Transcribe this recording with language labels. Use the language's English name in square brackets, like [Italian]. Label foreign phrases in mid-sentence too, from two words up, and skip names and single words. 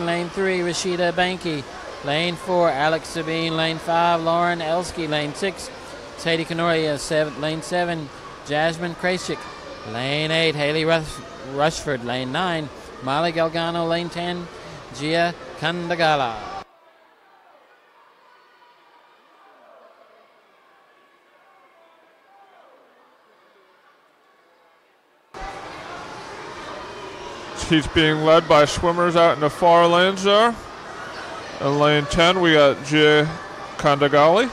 [English] Lane 3, Rashida Banky. Lane 4, Alex Sabine. Lane 5, Lauren Elsky. Lane 6, Sadie Canoria. Lane 7, Jasmine Krasik. Lane 8, Haley Rushford. Lane 9, Molly Galgano. Lane 10, Gia Kandagala. He's being led by swimmers out in the far lanes there. In lane 10, we got Gia Kandagali.